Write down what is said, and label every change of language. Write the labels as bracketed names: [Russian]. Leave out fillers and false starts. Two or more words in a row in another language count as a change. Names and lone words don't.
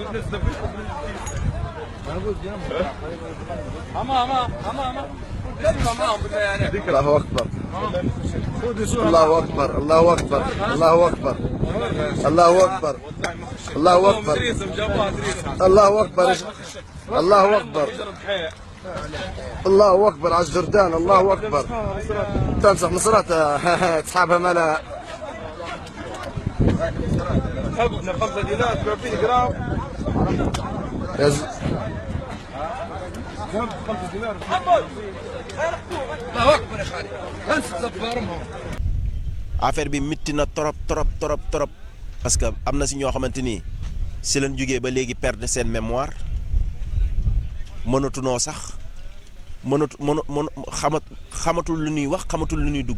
[Arabic] الله اكبر الله اكبر الله اكبر الله اكبر الله اكبر الله اكبر الله اكبر الله اكبر الله اكبر على الجردان الله اكبر تمسح مصرات تسحبها ملا 5 دينار 30 جرام [Wolof] affaire bi mitti na trop [French] parce que [Wolof] am na si ñoo xamante ni si leen jógee ba léegi perdre seen mémoire mënatunoo sax xamatul lu ñuy wax xamatul lu ñuy dugg.